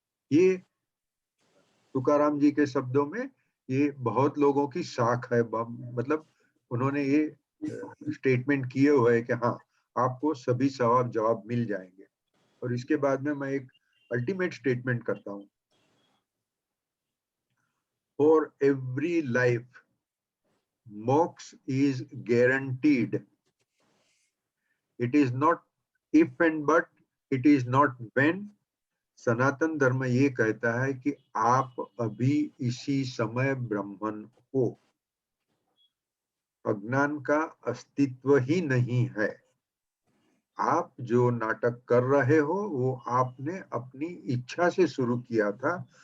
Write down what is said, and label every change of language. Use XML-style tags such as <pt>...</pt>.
<hi>ये तुकाराम जी के शब्दों में ये बहुत लोगों की साख है, मतलब उन्होंने ये स्टेटमेंट किए हुए है कि हाँ आपको सभी सवाल जवाब मिल जाएंगे। और इसके बाद में मैं एक अल्टीमेट स्टेटमेंट करता हूँ,</hi> <en>For every life moksha is guaranteed. It is not if and but, it is not when.</en> <hi>सनातन धर्म ये कहता है कि आप अभी इसी समय ब्राह्मण हो, अज्ञान का अस्तित्व ही नहीं है। आप जो नाटक कर रहे हो वो आपने अपनी इच्छा से शुरू किया था।</hi>